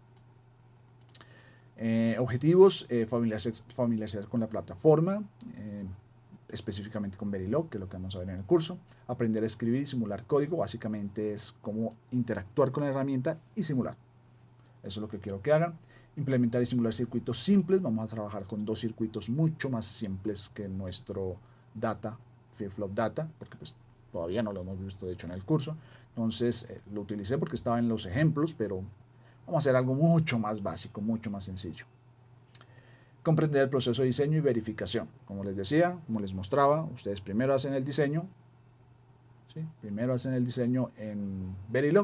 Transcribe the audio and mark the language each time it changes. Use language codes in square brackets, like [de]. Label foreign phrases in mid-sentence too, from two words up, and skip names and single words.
[es] Objetivos, familiarizarse con la plataforma, específicamente con Verilog, que es lo que vamos a ver en el curso. Aprender a escribir y simular código, básicamente es cómo interactuar con la herramienta y simular. Eso es lo que quiero que hagan. Implementar y simular circuitos simples. Vamos a trabajar con 2 circuitos mucho más simples que nuestro data, flip-flop data, porque pues todavía no lo hemos visto de hecho en el curso. Entonces lo utilicé porque estaba en los ejemplos, pero vamos a hacer algo mucho más básico, mucho más sencillo. Comprender el proceso de diseño y verificación. Como les decía, como les mostraba, ustedes primero hacen el diseño, ¿sí?, primero hacen el diseño en Verilog.